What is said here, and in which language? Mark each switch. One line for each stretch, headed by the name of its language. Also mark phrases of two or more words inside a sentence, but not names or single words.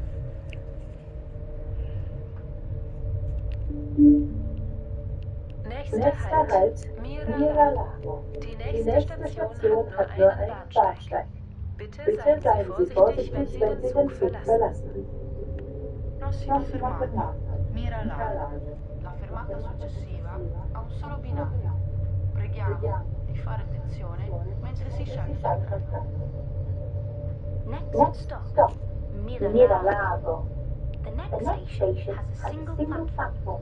German: Nächster Halt, Miralago. Die nächste Station hat nur einen Bahnsteig. Bitte seien Sie vorsichtig, wenn Sie den Zug verlassen.
Italian: Prossima fermata, Miralago. La fermata successiva ha un solo binario. Preghiamo di fare attenzione mentre si scende dal treno.
English: Next stop, Miralago. The next station has a single platform.